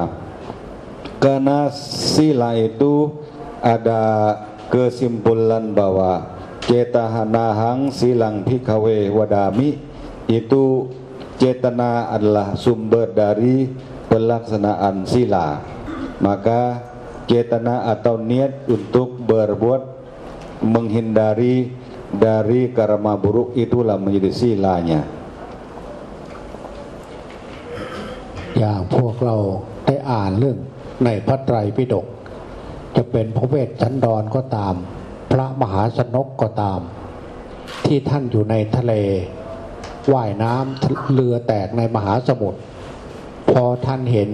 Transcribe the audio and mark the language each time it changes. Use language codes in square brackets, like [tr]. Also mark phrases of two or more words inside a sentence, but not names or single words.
[id] Karena sila itu ada kesimpulan bahwa [pi] cetanahang silang bhikkhave wadami, [id] itu cetana adalah sumber dari pelaksanaan sila. Maka cetana atau niat untuk berbuat menghindari dari karma buruk itulah menjadi silanya. [th] อย่างพวกเราได้อ่านเรื่องในพระไตรปิฎกจะเป็นพระเวสสันดรก็ตามพระมหาชนกก็ตามที่ท่านอยู่ในทะเลว่ายน้ำเรือแตกในมหาสมุทรพอท่านเห็น